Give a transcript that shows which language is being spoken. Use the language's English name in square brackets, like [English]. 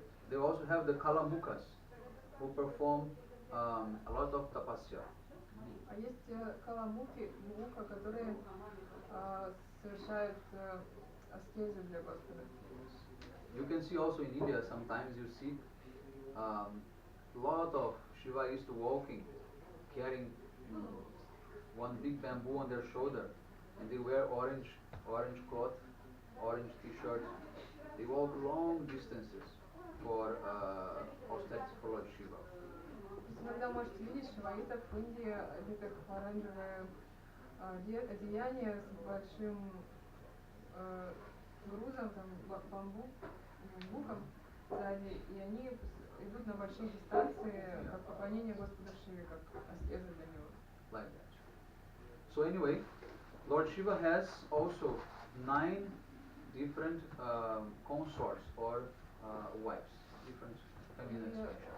[English] They also have the Kalamukas who perform a lot of tapasya. [Russian] А есть каламуки, мука, которые совершают аскезы для Господа. [English] You can see also in India sometimes you see lot of Shivaists walking, carrying one big bamboo on their shoulder, and they wear orange cloth, orange t-shirt. They walk long distances for austerity for Lord Shiva. [Russian] Иногда можете видеть шиваитов в Индии, одетых в оранжевое одеяние с большим грузом, там, бамбуком сзади, и они идут на большие дистанции, как поклонение Господу Шиве, как аскеза для него. [English] Like that. So anyway, Lord Shiva has also 9 different consorts or wives, different feminine expressions.